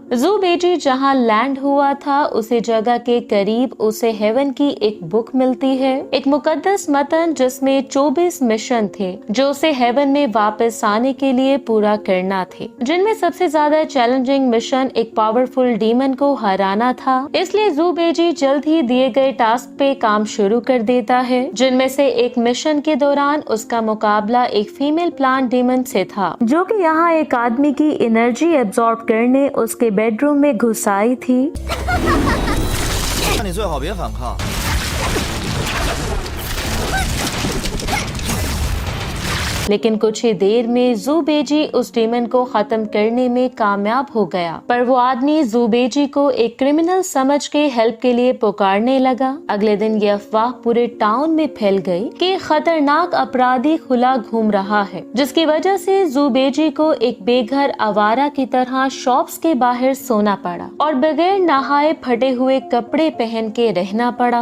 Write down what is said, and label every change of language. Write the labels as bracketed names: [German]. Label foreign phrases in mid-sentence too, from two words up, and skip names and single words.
[Hindi] ज़ूबेजी जहाँ लैंड हुआ था उसी जगह के करीब उसे हेवन की एक बुक मिलती है, एक मुकद्दस मतन जिसमें 24 मिशन थे जो उसे हेवन में वापस आने के लिए पूरा करना थे, जिनमें सबसे ज्यादा [English] challenging mission [Hindi] एक [English] powerful demon [Hindi] को हराना था। इसलिए ज़ूबेजी जल्द ही दिए गए टास्क पे काम शुरू कर देता है, जिनमें से एक मिशन के दौरान उसका मुकाबला एक [English] female plant demon [Hindi] से था, जो कि यहाँ एक आदमी की [English] energy absorb [Hindi] करने उसके बेडरूम में घुस आई थी। [Chinese] 那你最好别反抗。 [Hindi] लेकिन कुछ ही देर में ज़ूबेजी उस डीमन को खत्म करने में कामयाब हो गया, पर वो आदमी ज़ूबेजी को एक क्रिमिनल समझ के हेल्प के लिए पुकारने लगा। अगले दिन ये अफवाह पूरे टाउन में फैल गई कि खतरनाक अपराधी खुला घूम रहा है, जिसकी वजह से ज़ूबेजी को एक बेघर आवारा की तरह शॉप्स के बाहर सोना पड़ा और बगैर नहाए फटे हुए कपड़े पहन के रहना पड़ा।